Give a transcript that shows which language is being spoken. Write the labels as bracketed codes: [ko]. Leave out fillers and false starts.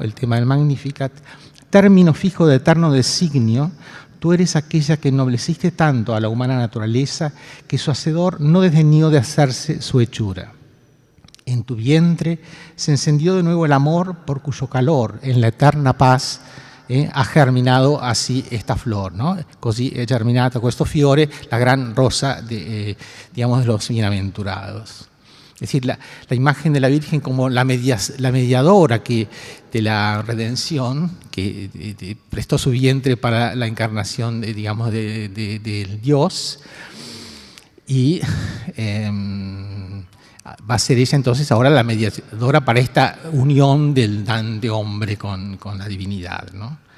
[es] El tema del Magnificat, término fijo de eterno designio, tú eres aquella que ennobleciste tanto a la humana naturaleza que su hacedor no desdeñó de hacerse su hechura. En tu vientre se encendió de nuevo el amor por cuyo calor en la eterna paz ha germinado así esta flor, ¿no? [it] Così è germinata questo fiore, [es] la gran rosa de los bienaventurados. Es decir, la imagen de la Virgen como la mediadora de la redención, que prestó su vientre para la encarnación, del Dios, y va a ser ella entonces ahora la mediadora para esta unión del Dante hombre con la divinidad, ¿no?